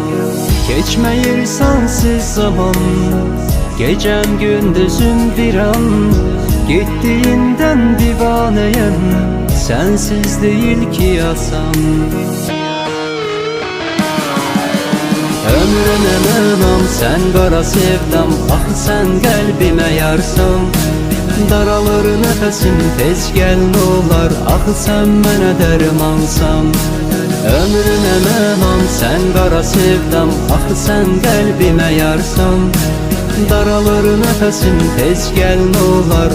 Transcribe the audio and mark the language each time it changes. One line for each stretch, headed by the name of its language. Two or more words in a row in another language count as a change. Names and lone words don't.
Turkish: Geçmeyir sensiz zaman, gecem gündüzüm bir an. Gittiğinden divaneyim, sensiz değil ki yasam.
Azerbaijani: Ömrüme mənam, sen qara sevdam. Ah sen qəlbimə yarsan, daralır nəfəsim, tez gəl nə olar. Ah sen mənə dərmansan. Ömrüme mənam, sen qara sevdam. Ah sen qəlbimə yarsan, daralır nəfəsim, tez gəl nə olar.